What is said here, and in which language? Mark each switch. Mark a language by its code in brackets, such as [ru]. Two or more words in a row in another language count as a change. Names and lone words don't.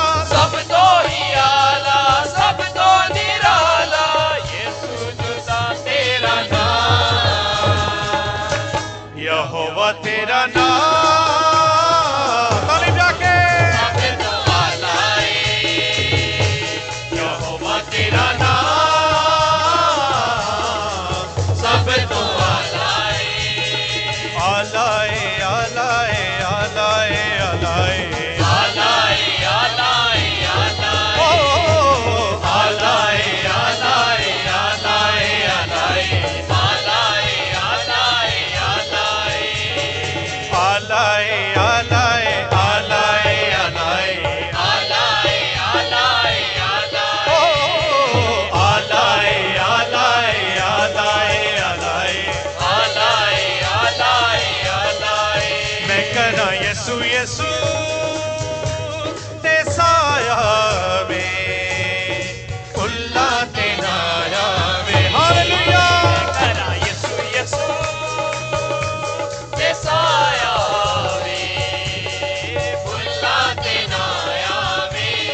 [hi] सब तो ही आला, सब तो निराला, यीशु जुदा तेरा नाम, यहोवा तेरा नाम, ताली जाके सब तो आला है, यहोवा तेरा नाम सब तो आला है, आलाए आलाए आलाए आलाए आलाए आलाए ओ आलाए, आलाए आलाए आलाए आलाए आलाए आलाए आलाए आलाए आलाए आलाए आलाए आलाए आलाए ओ आलाए आलाए आलाए आलाए आलाए आलाए आलाए [pa] ਮੈਂ ਕਰਾਂ ਯਸੂ ਯਸੂ ਤੇ ਸਾਇਆ ਵੇ ਫੁੱਲਾਂ ਤੇ ਨ੍ਹਾਇਆ ਵੇ ਹਾਲੇਲੂਯਾ ਕਰਾਂ ਯੀਸ਼ੂ ਯੀਸ਼ੂ ਤੇ ਸਾਇਆ ਵੇ ਫੁੱਲਾਂ ਤੇ ਨ੍ਹਾਇਆ ਵੇ